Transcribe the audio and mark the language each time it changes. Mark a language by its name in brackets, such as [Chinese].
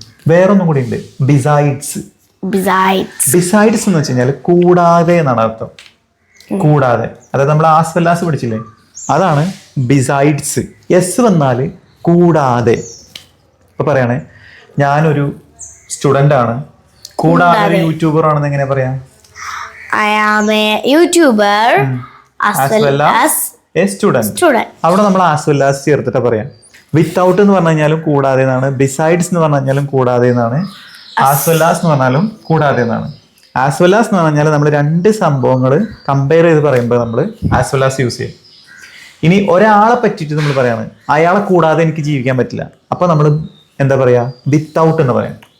[Malayalam] വേറൊന്നും കൂടി ഉണ്ട്, ബിസൈഡ്സ്. ബിസൈഡ്സ് എന്ന് വെച്ച് കഴിഞ്ഞാൽ കൂടാതെ എന്നാണ് അർത്ഥം. കൂടാതെ, അതായത് നമ്മൾ ആസ്വല്ലാസ് പഠിച്ചില്ലേ, അതാണ് ബിസൈഡ്സ്. എസ് വന്നാല് കൂടാതെ. ഇപ്പൊ പറയണേ, ഞാനൊരു സ്റ്റുഡന്റ് ആണ്, കൂടാതെ ഒരു യൂട്യൂബർ ആണെന്ന് എങ്ങനെ പറയാം? [English] I am a YouTuber as well as a student. [Malayalam] അവിടെ നമ്മൾ as well as ചേർത്തിട്ട് പറയാം. വിത്തൗട്ട് എന്ന് പറഞ്ഞു കഴിഞ്ഞാലും കൂടാതെ എന്നാണ്, ബിസൈഡ്സ് എന്ന് പറഞ്ഞു കഴിഞ്ഞാലും കൂടാതെ എന്നാണ്, as well as എന്ന് പറഞ്ഞാലും കൂടാതെ എന്നാണ്. as well as എന്ന് പറഞ്ഞാൽ നമ്മൾ 2 സംഭവങ്ങൾ കമ്പയർ ചെയ്ത് പറയുമ്പോൾ നമ്മൾ as well as യൂസ് ചെയ്യും. ഇനി ഒരാളെ പറ്റിയിട്ട് നമ്മൾ പറയാണ്, അയാളെ കൂടാതെ എനിക്ക് ജീവിക്കാൻ പറ്റില്ല, അപ്പൊ നമ്മൾ എന്താ പറയാ? വിത്തൗട്ട് എന്ന് പറയാം.